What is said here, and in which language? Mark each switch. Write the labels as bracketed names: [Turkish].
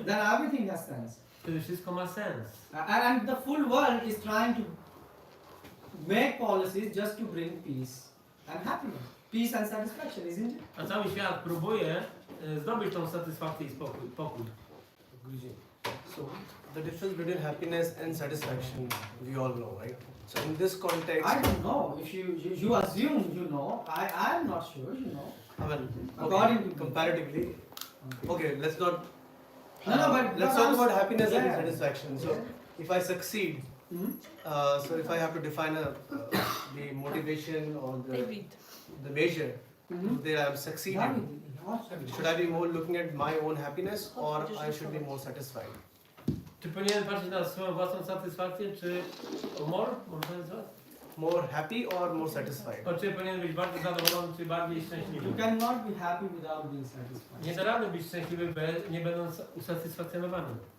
[English] then everything has sense. [Polish] wtedy wszystko ma sens. [English] And the full world is trying to make policies just to bring peace and happiness. Peace and satisfaction, isn't it? [Polish] A cały świat próbuje zdobyć tą satysfakcję i pokój. [English] So the difference between happiness and satisfaction, we all know, right? So in this context, I don't know. If you assume you know, I'm not sure you know. I mean, According to comparatively, okay, let's not. No, but let's talk about happiness and yeah. satisfaction. So, if I succeed, so if I have to define the motivation or the measure, that I'm succeeding, should I be more looking at my own happiness or I should be more satisfied? [Polish] Czy powinienem patrzeć na swoją własną satysfakcję, czy [English] more satisfied? More happy or more satisfied? [Polish] O, czy powinien być bardziej zadowolony, czy bardziej szczęśliwy? [English] You cannot be happy without being satisfied. [Polish] Nie da rady być szczęśliwy, nie będąc usatysfakcjonowanym.